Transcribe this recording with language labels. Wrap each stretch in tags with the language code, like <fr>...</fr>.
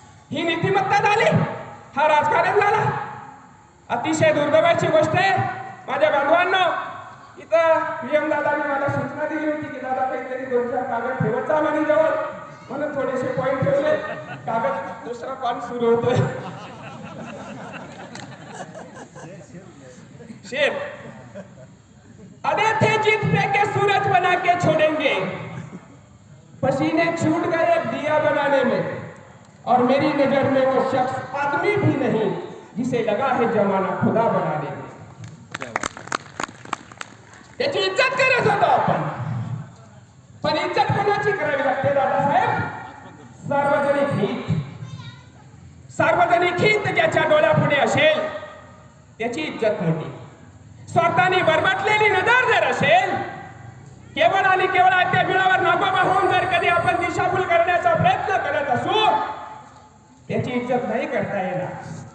<mr>ही नीतिमत्ता झाली, हा राजकारण झाला. अतिशय दुर्दैवाची गोष्ट आहे माझ्या बांधवांना. इथं PM दादाने मला सूचना दिली होती की दादा काहीतरी 2-4 कागद ठेवायचा म्हणे जवळ, म्हणून थोडेसे पॉईंट ठेवले. कागद दुसरा कॉल सुरू होतोय.</mr> <hi>शेर अरे थे जीत पे के सूरज बना के छोड़ेंगे, पसीने छूट गए दिया बनाने में, और मेरी नजर में वो शख्स आदमी भी नहीं जिसे लगा है जमाना खुदा बनाने में.</hi> <mr>त्याची इज्जत करत होतो आपण, पण इज्जत कोणाची करावी लागते दादासाहेब? सार्वजनिक हित. सार्वजनिक हित ज्याच्या डोळ्यापुढे असेल त्याची इज्जत मोठी. स्वार्थाने बरबटलेली नजर जर असेल, केवळ आणि केवळ त्या बिळावर नागोबा होऊन जर कधी आपण दिशाभूल करण्याचा प्रयत्न करत असू, त्याची इज्जत नाही करता येणार.</mr>